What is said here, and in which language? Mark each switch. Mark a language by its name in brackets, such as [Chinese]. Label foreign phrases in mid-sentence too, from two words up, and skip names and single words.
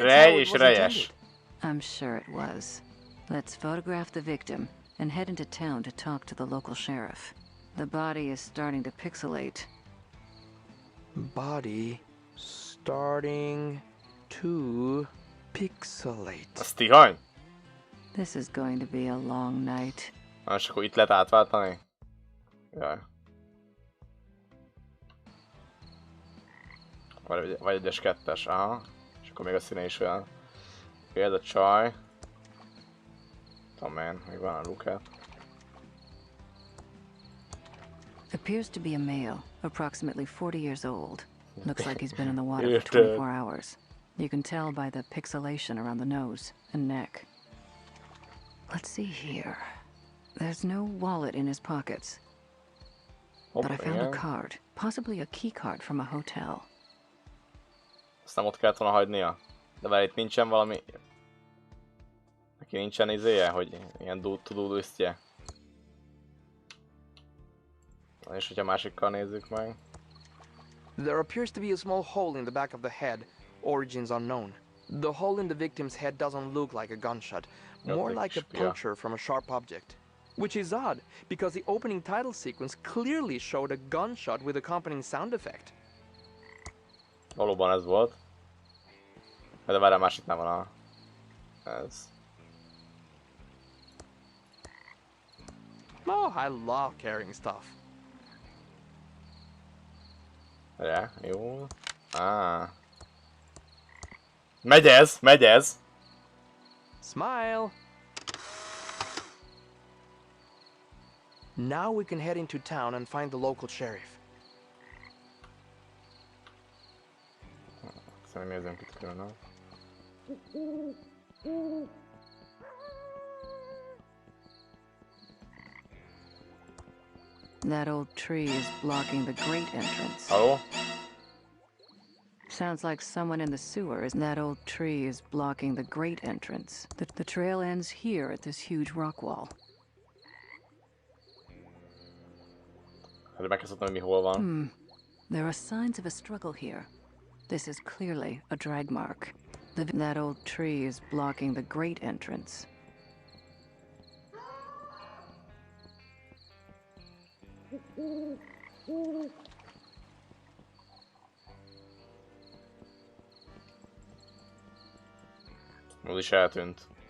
[English] Ray how it [Hungarian] és [English] was Reyes. intended. I'm sure it was. Let's photograph the victim and head into town to talk to the local sheriff. The body is starting to pixelate. Body starting to pixelate. [Hungarian] Az tihany? [English] This is going to be a long night. [Hungarian] Na, és akkor itt lehet átváltani? Jaj. Vagy egyes kettes, aha. És akkor még a színe is olyan. Oké, ez a csaj. Tudom én, még van a lukát. [English] Appears to be a male, approximately 40 years old. Looks like he's been in the water Yes, for 24 hours. You can tell by the pixelation around the nose and neck. Let's see here. There's no wallet in his pockets. But I found a card, possibly a key card from a hotel. [Hungarian] Azt nem ott kellett volna hagynia. De várj, itt nincsen valami... Neki nincsen izéje, hogy ilyen to-do listje. Na és hogyha másikkal nézzük meg. [English] There appears to be a small hole in the back of the head, origins unknown. The hole in the victim's head doesn't look like a gunshot, more like a puncture from a sharp object. Which is odd, because the opening title sequence clearly showed a gunshot with accompanying sound effect. [Hungarian] Valóban ez volt. De várjál, másik nem van a... Ez... [English] Oh, I love carrying stuff. [Hungarian] Ja, jó. Megy ez, megy ez! [English] Smile! Now we can head into town and find the local sheriff. [Hungarian] Szerintem nézzünk itt külön. [English] That old tree is blocking the great entrance. [Hungarian] Halló? [English] Sounds like someone in the sewer. That old tree is blocking the great entrance. The trail ends here at this huge rock wall. [Hungarian] Hát meg kell tudnom, hogy mi hol van. [English] There are signs of a struggle here. This is clearly a drag mark. That old tree is blocking the great entrance. [Hungarian] Az is eltűnt.